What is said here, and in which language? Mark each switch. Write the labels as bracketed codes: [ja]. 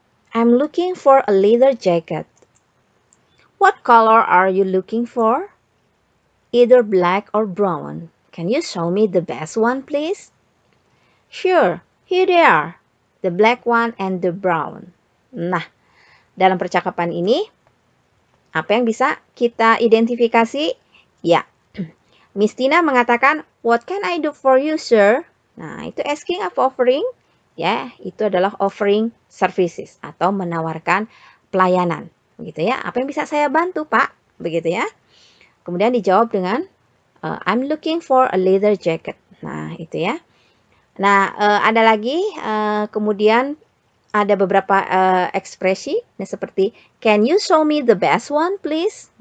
[en] I'm looking for a leather jacket. What color are you looking for? Either black or brown. Can you show me the best one, please? Sure, here they are. The black one and the brown. [id] Nah, dalam percakapan ini, apa yang bisa kita identifikasi? Ya, Miss Tina mengatakan, [en] what can I do for you, sir? Nah, itu asking of offering. [id] Ya, itu adalah offering services atau menawarkan pelayanan. Begitu ya, apa yang bisa saya bantu, Pak? Begitu ya. Kemudian dijawab dengan, [en] I'm looking for a leather jacket. [id] Nah, itu ya. Nah, ada lagi, kemudian ada beberapa ekspresi, nah, seperti, [en] can you show me the best one, please?